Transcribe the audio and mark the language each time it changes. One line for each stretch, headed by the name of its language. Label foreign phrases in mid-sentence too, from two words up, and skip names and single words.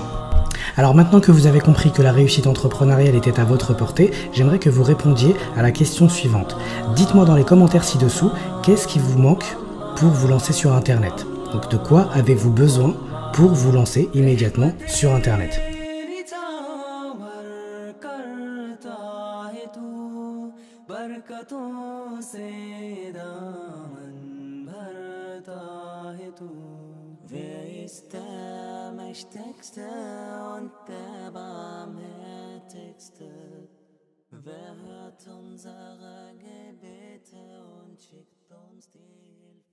French: Alors maintenant que vous avez compris que la réussite entrepreneuriale était à votre portée, j'aimerais que vous répondiez à la question suivante. Dites-moi dans les commentaires ci-dessous, qu'est-ce qui vous manque pour vous lancer sur Internet? Donc de quoi avez-vous besoin pour vous lancer immédiatement sur Internet?
Hindi: बरकतों से दामन भरता है तू
German: Wer ist der Mächtigste und der Barmherzigste? Wer hört unsere Gebete und schickt uns die